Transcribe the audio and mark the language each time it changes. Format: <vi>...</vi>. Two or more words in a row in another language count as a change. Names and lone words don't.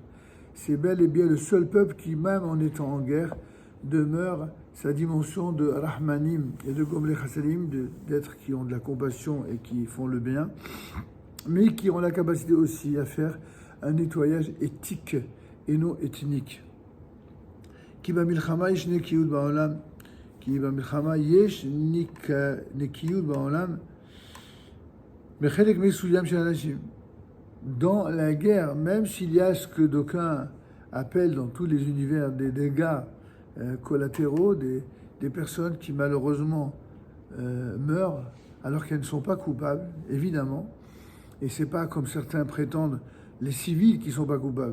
<fr>C'est bel et bien le seul peuple qui, même en étant en guerre, demeure sa dimension de Rahmanim et de</fr> <he>גומלי חסדים,</he> <fr>d'êtres qui ont de la compassion et qui font le bien, mais qui ont la capacité aussi à faire un nettoyage éthique et non ethnique.</fr> <he>כי במלחמה יש נקיות בעולם, כי במלחמה יש נקיות בעולם, בחלק מסוים של אנשים.</he> <fr>Dans la guerre, même s'il y a ce que d'aucuns appellent dans tous les univers des dégâts collatéraux, des personnes qui malheureusement meurent alors qu'elles ne sont pas coupables, évidemment. Et c'est pas comme certains prétendent les civils qui sont pas coupables.</fr>